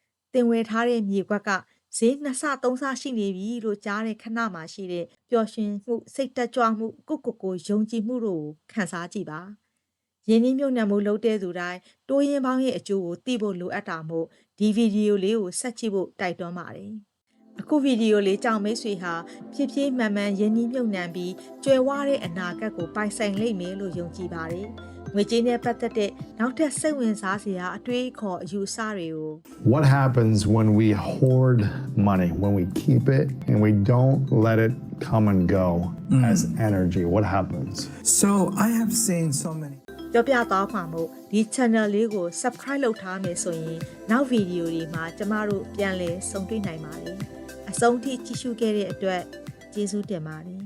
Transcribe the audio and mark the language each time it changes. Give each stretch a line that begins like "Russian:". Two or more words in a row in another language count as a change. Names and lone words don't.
Burmese: တင်ဝယ်ထားတဲ့မြေကွက်ကဈေး2ဆ3ဆရှိနေပြီလို့ကြားတဲ့ခဏမှရှိတဲ့ပျော်ရွှင်မှုစိတ်တက်ကြွမှုကိုယုံကြည်မှုတို့ကိုခံစားကြည့်ပါရင်းနှီးမြှုပ်နှံမှုလုပ်တဲ့သူတိုင်းတိုးရင်ပေါင်းရဲ့အကျိုးကိုသိဖို့လိုအပ်တာမို့ဒီဗီဒီယိုလေးကိုဆက်ကြည့်ဖို့တိုက်တွန်းပါတယ်အခုဗီဒီယိုလေးကြောင့်မိတ်ဆွေဟာဖြည်းဖြည်းမှန်မှန်ရင်းနှီးမြှုပ်နှံပြီးကြွယ်ဝတဲ့အနာဂတ်ကိုပိုင်ဆိုင်လိမ့်မယ်လို့ယုံကြည်ပါတယ်ငွေကြေးနဲ့ပတ်သက်တဲ့နောက်ထပ်စိတ်ဝင်စားစရာအတွေးအခေါ်အယူအဆတွေကို
English: What happens when we hoard money, when we keep it and we don't let it come and go as energy? What happens? So I have seen so many.
Burmese: ပြောပြသွားမှာမို့ဒီ channel လေးကို subscribe လုပ်ထားမယ်ဆိုရင်နောက်ဗီဒီယိုတွေမှာကျမတို့ပြန်လည်ဆုံတွေ့နိုင်ပါတယ်အဆုံးထိကြည့်ရှုခဲ့တဲ့အတွက်ကျေးဇူးတင်ပါတယ်